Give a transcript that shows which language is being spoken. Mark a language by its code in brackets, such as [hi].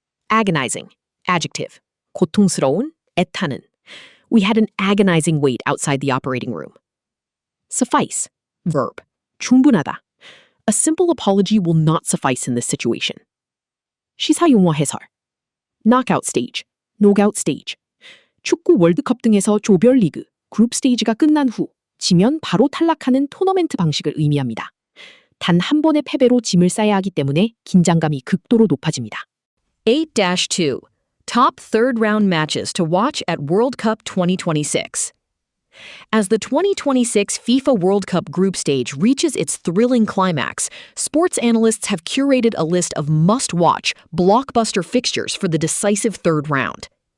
[en] Agonizing. Adjective. [ko] 고통스러운, 애타는. [en] We had an agonizing wait outside the operating room. Suffice. Verb. 충분하다. A simple apology will not suffice in this situation. [ko] 시사용어 해설. [en] Knockout stage, knockout stage. [ko] 축구 월드컵 등에서 조별리그, 그룹 스테이지가 끝난 후 지면 바로 탈락하는 토너멘트 방식을 의미합니다. 단 한 번의 패배로 짐을 싸야 하기 때문에 긴장감이 극도로 높아집니다. 8-2. [en] Top third round matches to watch at World Cup 2026. As the 2026 FIFA World Cup group stage reaches its thrilling climax, sports analysts have curated a list of must-watch, blockbuster fixtures for the decisive third round.